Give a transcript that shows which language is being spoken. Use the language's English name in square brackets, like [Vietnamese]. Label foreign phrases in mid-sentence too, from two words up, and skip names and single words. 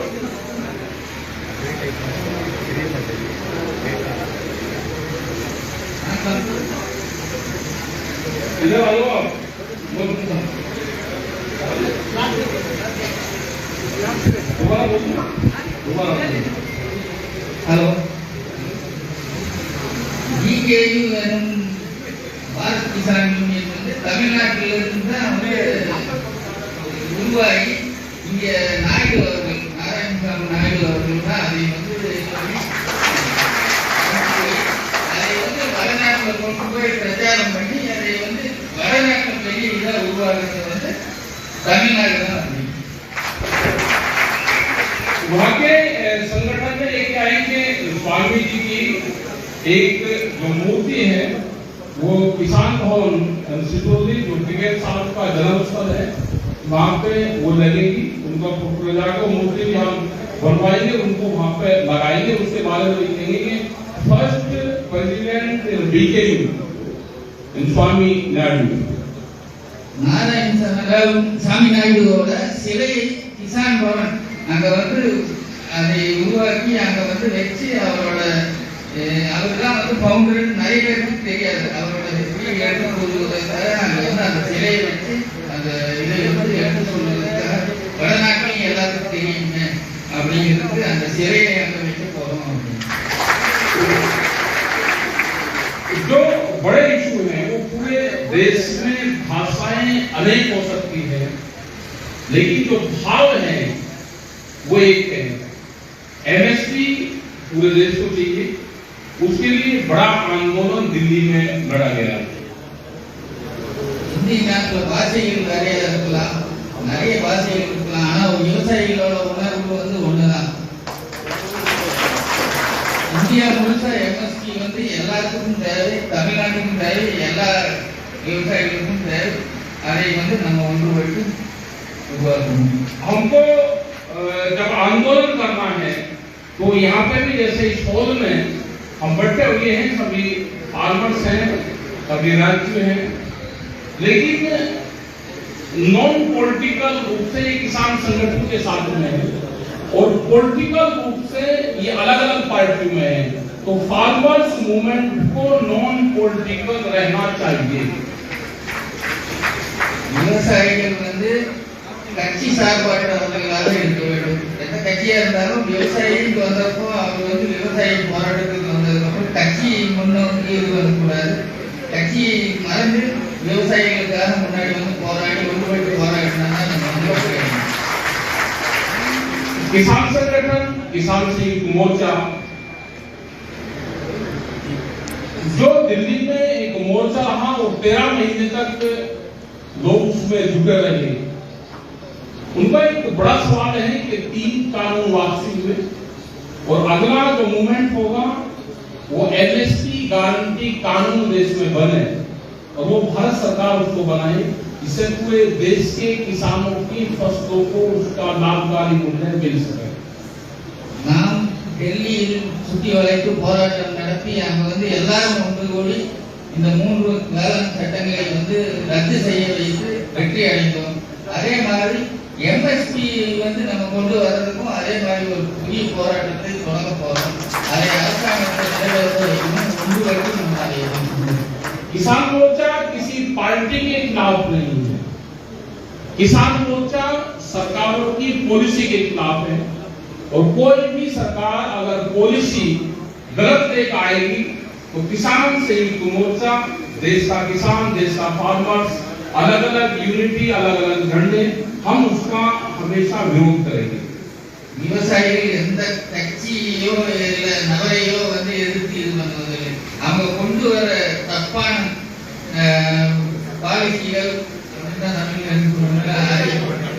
[Hindi] इधर आओ आप। [Tamil] हेलो GKU भारत किसान यूनियन வந்து தமிழ்நாட்டில இருந்து தான் உருவாகி இங்க நாயுடு அவர்கள் நாராயணசாமி நாயுடு அவர்கள் தான் அதை வடநாட்டில் கொண்டு போய் பிரச்சாரம் பண்ணி அதை வடநாட்டில் பெரிய இதாக உருவாக்குறது தமிழ்நாடு தான்। [Hindi] वहाँ के संगठन में एक क्या है कि स्वामी जी की एक जो मूर्ति है वो किसान भवन सितौली जो ब्रिगेड साहब का जन्म स्थल है वहाँ पे वो लगेगी। उनका फोटो लगाकर मूर्ति भी हम बनवाएंगे, उनको वहाँ पे लगाएंगे। उसके बारे में लिखेंगे कि [English] first president [Hindi] BKU स्वामी नायडू। [Tamil] நாராயணசாமி நாயுடுவோட சிலையை கிசான் பவன் அங்க அதை உருவாக்கி அங்க வச்சு அவர்தான் பவுண்டர் நிறைய பேருக்கு தெரியாது। அவரோட எடுத்து சொல்வதற்காக அங்க அந்த சிலையை வச்சு அந்த இதை எடுத்து சொல்வதற்காக வடநாட்டிலையும் எல்லாத்துக்கும் தெரியுங்க அப்படிங்கிறது அந்த சிலையை அங்க வச்சு போறோம்। [Hindi] जो बड़े इशू हैं वो पूरे देश में भाषाएं अनेक हो सकती है, लेकिन जो भाव है वो एक है। MSP पूरे देश को चाहिए, उसके लिए बड़ा आंदोलन दिल्ली में लड़ा गया। [Tamil] हिंदी नाட்டில் பாஷைகள் நிறைய இருக்கலாம், நிறைய பாஷைகள் இருக்கலாம், ஆனா விவசாயிகளோட உணர்வு ஒண்ணுதான்। இந்தியா முழுசா MSP எல்லாத்துக்கும் தேவை, தமிழ்நாட்டுக்கும் தேவை, எல்லா விவசாயிகளுக்கும் தேவை। அதை நம்ம ஒன்றுபட்டு உருவாக்கணும்। [Hindi] हमको जब आंदोलन करना है तो यहाँ पे भी जैसे इस हॉल में हम बैठे हुए हैं, सभी फार्मर्स हैं, सभी राज्य हैं, लेकिन [English] non political [Hindi] रूप से ये किसान संगठन के साथ में है और पॉलिटिकल रूप से ये अलग अलग पार्टी में है। तो [English] farmers movement [Hindi] को [English] non political [Hindi] रहना चाहिए। [Tamil] விவசாயிகள் கட்சி சார்பாற்றவர்களாக இருக்க வேண்டும்। எந்த கட்சியா இருந்தாலும் விவசாயிக்கு வந்தப்போ அவங்க விவசாய போராட்டத்துக்கு வந்ததுக்கப்புறம் கட்சி முன்னோக்கி இது வரக்கூடாது। கட்சியை மறந்து விவசாயிகளுக்காக முன்னாடி போராடி ஒன்றுபட்டு போராடினா நம்ம [Hindi] किसान संगठन किसान संयुक्त मोर्चा जो दिल्ली में एक मोर्चा रहा वो 13 महीने तक लोग उसमें जुटे रहे। उनका एक बड़ा सवाल है कि 3 कानून वापसी हुए और अगला जो मूवमेंट होगा वो MSP गारंटी कानून देश में बने और वो भारत सरकार उसको बनाए, इससे पूरे देश के किसानों की फसलों को उसका लाभकारी मूल्य मिल सके। [Tamil] நாம் டெல்லியில் சுற்றி வளைத்து போராட்டம் நடத்தி அங்க எல்லாரும் ஒன்று கூடி இந்த 3 வேளாண் சட்டங்களை ரத்து செய்ய வைத்து வெற்றி அடைந்தோம்। அதே மாதிரி MSP நம்ம கொண்டு வர்றதுக்கும் அதே மாதிரி ஒரு புதிய போராட்டத்தை தொடங்க போறோம்। அதை அரசாங்கத்தை நிறைவேற்ற வைக்கணும், ஒன்றுபட்டு நம்ம அடையணும்। [Hindi] किसान मोर्चा किसी पार्टी के खिलाफ नहीं है, किसान मोर्चा सरकारों की पॉलिसी के खिलाफ है और कोई भी सरकार अगर पॉलिसी गलत लेकर आएगी तो किसान संयुक्त मोर्चा, देश का किसान, देश का फार्मर्स, अलग अलग यूनिटी, अलग अलग झंडे, हम उसका हमेशा विरोध करेंगे। [Tamil] விவசாயிகள் எந்த கட்சியோ இல்ல நபரையோ எதிர்த்து இது பண்ணுவதில்லை। அவங்க கொண்டு வர தப்பான பாலிசிகள் தமிழ்ல